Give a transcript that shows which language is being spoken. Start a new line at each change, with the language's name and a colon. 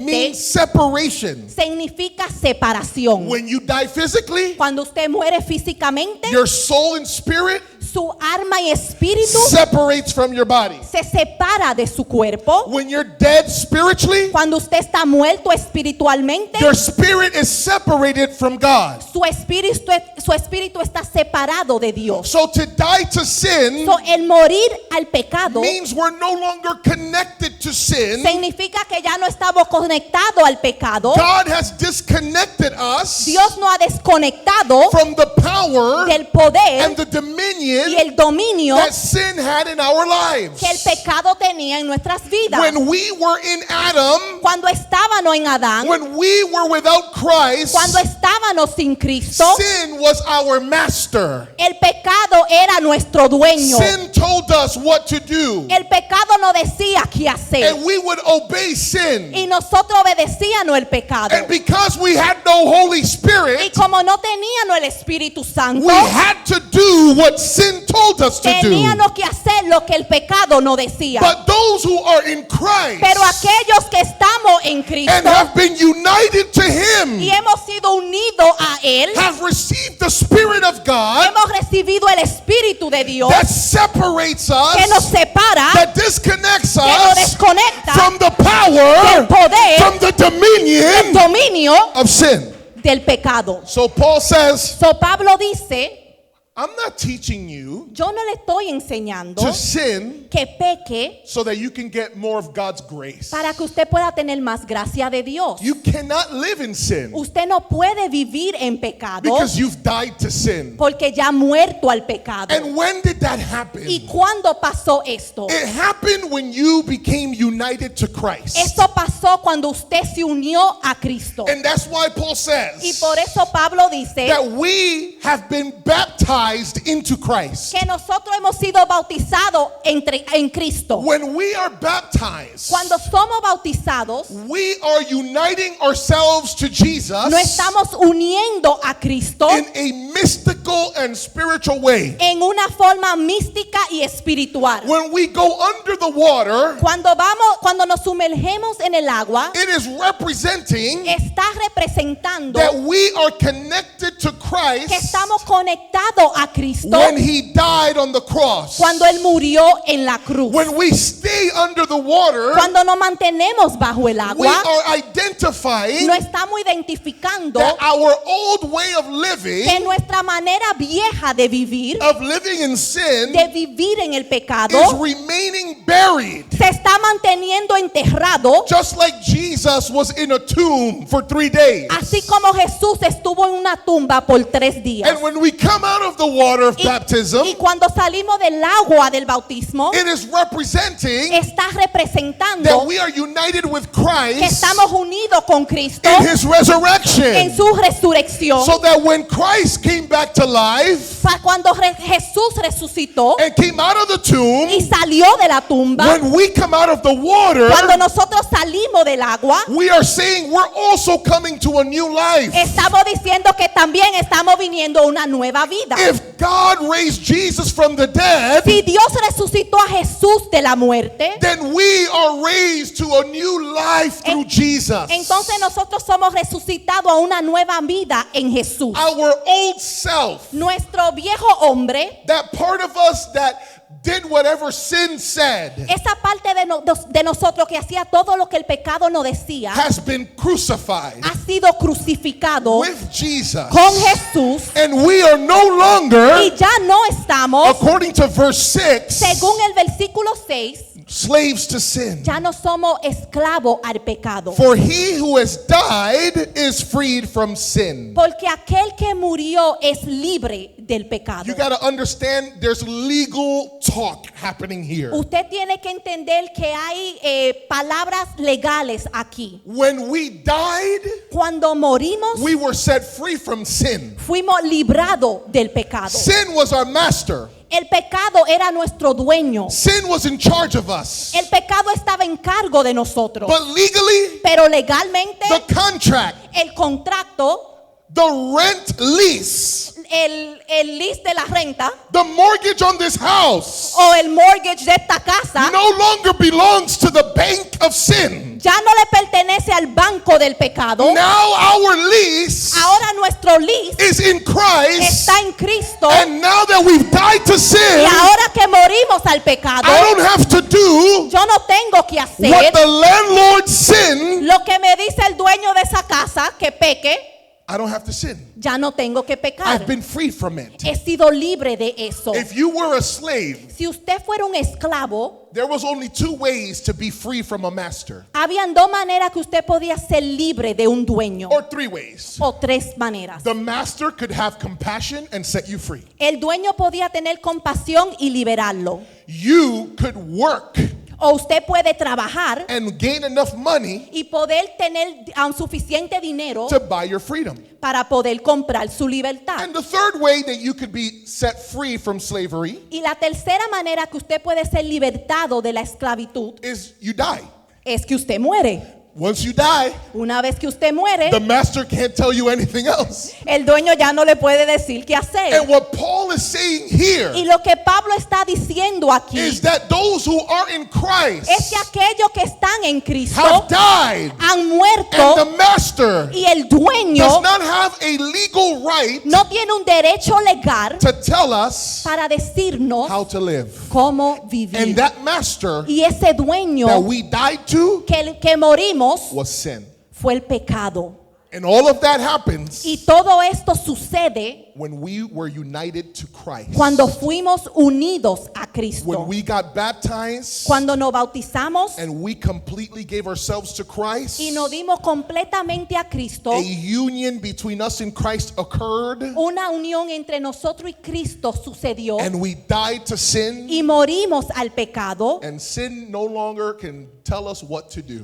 English: means separation.
Spanish: significa separación.
English: When you die physically,
Spanish: Cuando usted muere físicamente,
English: your soul and spirit
Spanish: su alma y espíritu
English: separates from your body.
Spanish: se separa de su cuerpo.
English: When you're dead spiritually,
Spanish: Cuando usted está muerto espiritualmente,
English: your spirit is separated from God.
Spanish: su espíritu está separado de Dios.
English: So to die to sin
Spanish: So, el morir al pecado
English: means we're no longer connected to sin.
Spanish: significa que ya no estamos conectados al pecado.
English: God has disconnected us
Spanish: Dios nos ha desconectado
English: from the power
Spanish: del poder
English: and the dominion
Spanish: y el dominio
English: that sin had in our lives.
Spanish: que el pecado tenía en nuestras vidas.
English: When we were in Adam,
Spanish: Cuando estábamos en Adán,
English: when we were without Christ,
Spanish: cuando estábamos sin Cristo,
English: sin was our master.
Spanish: el pecado era nuestro dueño.
English: Sin told us what to do,
Spanish: El pecado nos decía qué hacer
English: and we would obey sin.
Spanish: y nosotros obedecíamos el pecado.
English: And because we had no Holy
Spanish: Y
English: Spirit,
Spanish: como no teníamos el Espíritu Santo,
English: we had to do what sin told us to do.
Spanish: teníamos que hacer lo que el pecado nos decía.
English: But those who are in Christ
Spanish: Pero aquellos que estamos en Cristo
English: and have been united to Him
Spanish: y hemos sido unidos a Él,
English: have received the Spirit of God
Spanish: hemos recibido el Espíritu de Dios
English: that separates
Spanish: que nos
English: us,
Spanish: separa,
English: that disconnects
Spanish: que nos
English: us
Spanish: desconecta
English: from the
Spanish: del poder,
English: from the
Spanish: del
English: dominion
Spanish: dominio
English: of sin.
Spanish: del pecado.
English: So Paul says,
Spanish: So Pablo dice,
English: I'm not teaching you
Spanish: yo no le estoy enseñando
English: to sin
Spanish: que peque
English: so that you can get more of God's grace.
Spanish: para que usted pueda tener más gracia de Dios.
English: You cannot live in sin
Spanish: Usted no puede vivir en pecado
English: because you've died to sin.
Spanish: porque ya ha muerto al pecado.
English: And when did that happen?
Spanish: ¿Y cuándo pasó esto?
English: It happened when you became united to Christ.
Spanish: Esto pasó cuando usted se unió a Cristo.
English: And that's why Paul says
Spanish: por eso Pablo dice
English: that we have been baptized into Christ.
Spanish: que nosotros hemos sido bautizados en Cristo.
English: When we are baptized,
Spanish: Cuando somos bautizados,
English: we are uniting ourselves to Jesus
Spanish: no estamos uniendo a Cristo
English: in a mystical and spiritual way.
Spanish: en una forma mística y espiritual.
English: When we go under the water,
Spanish: Cuando nos sumergemos en el agua,
English: it is representing
Spanish: está representando
English: that we are connected to
Spanish: que
English: Christ
Spanish: estamos conectados a Cristo
English: when He died on the cross.
Spanish: cuando Él murió en la cruz.
English: When we stay under the water,
Spanish: Cuando nos mantenemos bajo el
English: we
Spanish: agua,
English: are identifying
Spanish: no estamos identificando
English: that our old way of
Spanish: que
English: living,
Spanish: nuestra manera vieja de vivir,
English: in sin,
Spanish: de vivir en el pecado,
English: is remaining buried.
Spanish: se está manteniendo enterrado,
English: Just like Jesus was in a tomb for 3 days.
Spanish: así como Jesús estuvo en una tumba por 3 días.
English: And when we come out of the water of
Spanish: Y
English: baptism,
Spanish: cuando salimos del agua del bautismo,
English: it is representing
Spanish: está
English: that
Spanish: representando
English: we are united with
Spanish: que
English: Christ
Spanish: estamos unidos con Cristo
English: in His resurrection.
Spanish: en su resurrección.
English: So that when Christ came back to life
Spanish: Cuando Jesús resucitó
English: and came out of the tomb,
Spanish: y salió de la tumba,
English: when we come out of the water,
Spanish: cuando nosotros salimos del agua,
English: we are saying we're also coming to a new life.
Spanish: estamos diciendo que también estamos viniendo a una nueva vida.
English: If God raised Jesus from the dead,
Spanish: Si Dios resucitó a Jesús de la muerte,
English: then we are raised to a new life through Jesus.
Spanish: entonces nosotros somos resucitados a una nueva vida en Jesús.
English: Our old self,
Spanish: Nuestro viejo hombre,
English: that part of us that did whatever sin said,
Spanish: esa parte de nosotros que hacía todo lo que el pecado nos decía,
English: has been crucified
Spanish: ha sido crucificado
English: with Jesus.
Spanish: con Jesús
English: And we are no
Spanish: y
English: longer,
Spanish: ya no estamos,
English: according to verse 6,
Spanish: según el versículo 6,
English: slaves to sin.
Spanish: ya no somos esclavos al pecado.
English: For he who has died is freed from sin.
Spanish: Porque aquel que murió es libre del pecado.
English: You got to understand there's legal talk happening here.
Spanish: Usted tiene que entender que hay palabras legales aquí.
English: When we died,
Spanish: Cuando morimos,
English: we were set free from sin.
Spanish: fuimos librados del pecado.
English: Sin was our master.
Spanish: El pecado era nuestro dueño.
English: Sin was in charge of us.
Spanish: El pecado estaba en cargo de nosotros.
English: But legally,
Spanish: Pero legalmente,
English: the contract,
Spanish: el contrato,
English: the rent lease,
Spanish: el lease de la renta
English: the mortgage on this house
Spanish: o el mortgage de esta casa
English: no longer belongs to the bank of sin.
Spanish: ya no le pertenece al banco del pecado.
English: Now our lease
Spanish: Ahora nuestro lease
English: is in Christ.
Spanish: está en Cristo.
English: And now that we've died to
Spanish: Y
English: sin,
Spanish: ahora que morimos al pecado,
English: I don't have to do
Spanish: yo no tengo que hacer
English: what the landlord sinned.
Spanish: lo que me dice el dueño de esa casa, que peque.
English: I don't have to sin.
Spanish: Ya no tengo que pecar.
English: I've been free from it.
Spanish: He sido libre de eso.
English: If you were a slave,
Spanish: Si usted fuera un esclavo,
English: there was only two ways to be free from a master,
Spanish: habían dos maneras que usted podía ser libre de un dueño,
English: or three ways.
Spanish: o tres maneras.
English: The master could have compassion and set you free.
Spanish: El dueño podía tener compasión y liberarlo.
English: You could work
Spanish: O usted puede trabajar
English: and gain enough money
Spanish: y poder tener suficiente dinero
English: to buy your freedom.
Spanish: para poder comprar su libertad.
English: And the third way that you could be set free from slavery
Spanish: Y la tercera manera que usted puede ser libertado de la esclavitud
English: is you die.
Spanish: es que usted muere.
English: Once you die,
Spanish: Una vez que usted muere,
English: the master can't tell you anything else.
Spanish: el dueño ya no le puede decir qué hacer.
English: And what Paul is saying here
Spanish: Y lo que Pablo está diciendo aquí
English: is that those who are in Christ
Spanish: es que aquellos que están en Cristo
English: have died,
Spanish: han
English: and
Spanish: muerto
English: the master
Spanish: y el
English: does
Spanish: dueño
English: not have a legal right
Spanish: no tiene un derecho legal
English: to tell us
Spanish: para decirnos
English: how to live.
Spanish: cómo
English: And
Spanish: vivir.
English: that master
Spanish: Y ese dueño
English: that we died to
Spanish: que morimos
English: was sin.
Spanish: fue el pecado.
English: And all of that happens
Spanish: Y todo esto sucede
English: when we were united to Christ.
Spanish: cuando fuimos unidos a Cristo.
English: When we got baptized
Spanish: Cuando nos bautizamos
English: and we completely gave ourselves to Christ,
Spanish: y nos dimos completamente a Cristo,
English: a union between us and Christ occurred,
Spanish: una unión entre nosotros y Cristo sucedió
English: and we died to sin,
Spanish: y morimos al pecado.
English: and sin no longer can tell us what to do.